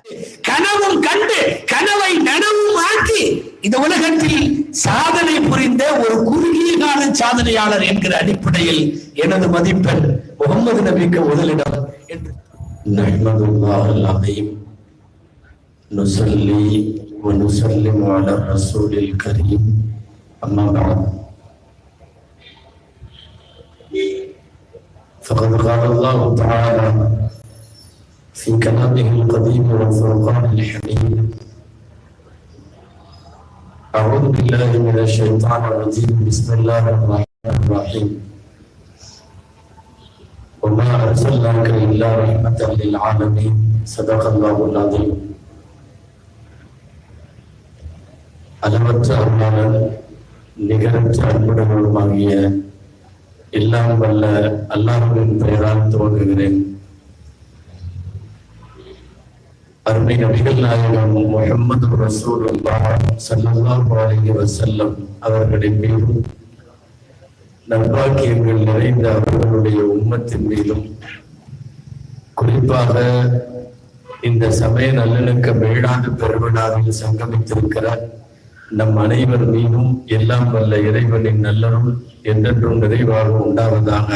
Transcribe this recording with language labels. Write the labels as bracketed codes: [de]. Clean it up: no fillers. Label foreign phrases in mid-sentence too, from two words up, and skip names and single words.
[ta] கனவும் கண்டு கனவை நனவும் ஆக்கி இந்த உலகத்தில் சாதனை புரிந்த ஒரு குறுகிய கால சாதனையாளர் என்கிற அடிப்படையில் எனது மதிப்பெண் முகமது நபிக்கு முதலிடம் என்று. [ar] نحمد الله العظيم ونصلي ونسلم على رسوله الكريم. أما بعد. فقد قال الله تعالى في كلامه القديم والفرقان الحميد: أعوذ بالله من الشيطان الرجيم. بسم الله الرحمن الرحيم. وما أرسلناك إلا رحمة للعالمين. صدق الله العظيم. [ta] அளவற்ற அருளாளன் நிகரற்ற அன்புடனுமாகிய எல்லாம் வல்ல அல்லாஹ்வின் பெயரால் துவங்குகிறேன். அருமை நபிகள் நாயகம் முஹம்மது [ar] رسول الله صلى الله عليه وسلم [ta] அவர்களின் மீதும் நற்பாக்கியங்கள் நிறைந்த அவர்களுடைய உம்மத்தின் மீதும், குறிப்பாக இந்த சமய நல்லிணக்க மேலான பெருவிழாவில் சங்கமித்திருக்கிற நம் அனைவர் மீதும் எல்லாம் வல்ல இறைவனின் நல்லருள் என்றென்றும் நிறைவாக உண்டாவதாக.